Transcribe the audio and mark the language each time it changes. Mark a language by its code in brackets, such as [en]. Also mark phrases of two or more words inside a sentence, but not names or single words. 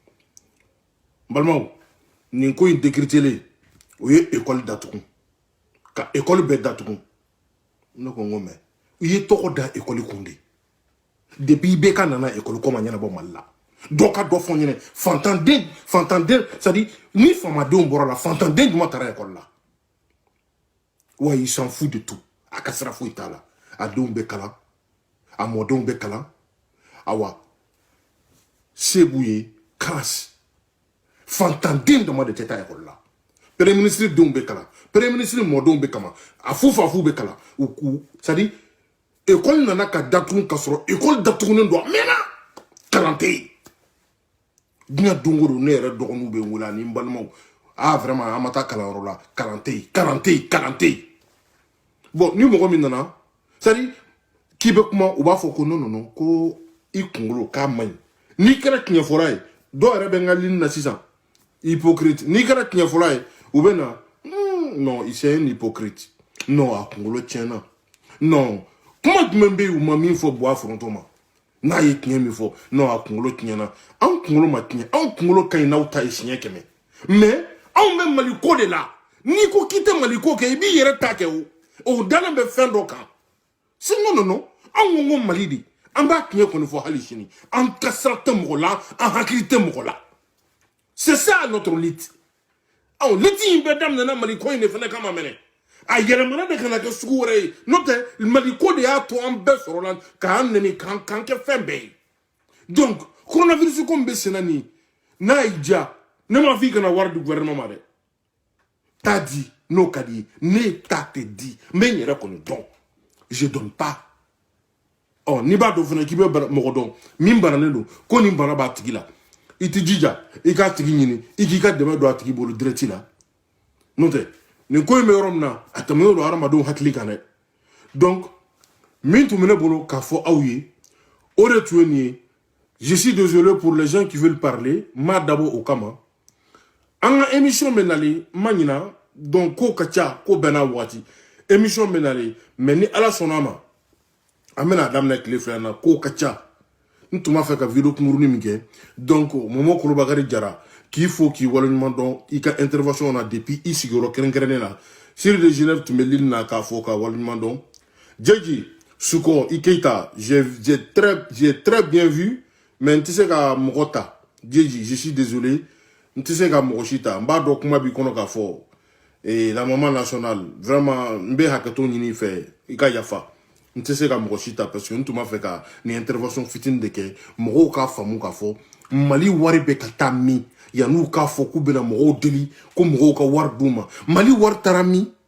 [bm] balimaw nin ko in décrételen o ye école datugu ka école bɛɛ datugu ne ko n ko mɛ i ye tɔgɔ da école kun de depuis i bɛ ka nana école ko ma ɲɛnabɔ Mali la dɔ ka dɔ fɔ ɲɛnɛ fantanden [fr] c'est à dire [bm] ni faamadenw bɔra la fantanden jumɛn taara école la [fr] wa il s'en fout de tout [bm] a ka sira foyi t'a la a denw bɛ kalan a mɔdenw bɛ kalan awa se b'u ye classe fantanden dama de tɛ taa école la [fr] premier ministre [bm] denw bɛ kalan [fr] premier ministre [bm] mɔdenw bɛ kalan a fu bɛ kalan [fr] c'est à dire [bm] école nana ka datugu ka sɔrɔ école datugunen don a mɛnna kalan tɛ yen diɲɛ don o don ne yɛrɛ dɔgɔninw bɛ n wele ani n balimaw vraiment an ma taa kalanyɔrɔ la kalan tɛ yen bon ni mɔgɔ min nana [fr] c'est à dire [bm] k'i bɛ kuma u b'a fɔ ko non ko i kunkolo k'a man ɲi n'i kɛra tiɲɛfɔla ye dɔw yɛrɛ bɛ n ka ligne na sisan hypocrite n'i kɛra tiɲɛfɔla ye u bɛ na [fr] non c'est un hypocrite [bm] non a kunkolo tiɲɛna non kuma jumɛn bɛ yen u ma min fɔ Buwa Foronto ma n'a ye tiɲɛ min fɔ non a kunkolo tiɲɛna anw kunkolo ma tiɲɛ anw kunkolo ka ɲi n'aw ta ye siɲɛ 100 mais anw bɛ Maliko de la n'i ko k'i tɛ Maliko kɛ i b'i yɛrɛ ta kɛ o dalen bɛ fɛn dɔ kan [fr] sinon non [bm] anw ko Mali de an b'a tiɲɛ kɔni fɔ hali sini an ka sira tɛ mɔgɔ la an hakili tɛ mɔgɔ la [fr] c'est ça notre lutte [bm] anw lutte in bɛɛ daminɛna Maliko in de fana kama mɛnɛ a yɛlɛmana de kana kɛ sugu wɛrɛ ye n'o tɛ Maliko de y'a to an bɛɛ sɔrɔla k'an nɛni k'an kɛ fɛn bɛɛ ye donc coronavirus ko min bɛ senna nin n'a y'i diya ne m'a fɔ i kana wari di gouvernement ma dɛ t'a di n'o ka di ye ne ta tɛ di n bɛ n yɛrɛ kɔni dɔn [fr] je donne pas [bm] n'i b'a dɔn fana k'i bɛ mɔgɔ dɔn min bananen don ko nin bana b'a tigi la i t'i jija i k'a tigi ɲini i k'i ka dɛmɛ don a tigi bolo direct la n'o tɛ nin ko in bɛ yɔrɔ min na a tɛmɛnen don hadamadenw hakili kan dɛ donc min tun bɛ ne bolo k'a fɔ aw ye o de tun ye nin ye [fr] je suis désolé pour les gens qui veulent parler [bm] n m'a dabɔ o kama an ka émission bɛ nalen n ma ɲina donc ko ka ca ko bɛɛ n'a waati émission bɛ nalen mais ni ala sɔnna a ma an bɛna daminɛ tile fila in na ko ka ca n tun b'a fɛ ka video kunkurunin min kɛ donc Momo Kolobakari Jara k'i fo k'i waleɲuman dɔn i ka intervention na depuis i sigiyɔrɔ kɛrɛnkɛrɛnnen la Siri de Genève tun bɛ ligne na k'a fɔ ka waleɲuman dɔn Jeji Suko i Keita [fr] j'ai très bien vu [bm] mais n tɛ se ka mɔgɔ ta Jeji [fr] je suis désolé [bm] n tɛ se ka mɔgɔ si ta n b'a dɔn kuma b'i kɔnɔ k'a fɔ [fr] la maman nationale [bm] vraiment n bɛ hakɛto ɲini i fɛ i ka yafa n tɛ se ka mɔgɔ si ta [fr] parce que [bm] n tun b'a fɛ ka nin intervention fitinin de kɛ mɔgɔw k'a faamu k'a fɔ Mali wari bɛ ka taa min yan'u k'a fɔ k'u bɛna mɔgɔw deli ko mɔgɔw ka wari d'u ma Mali wari taara min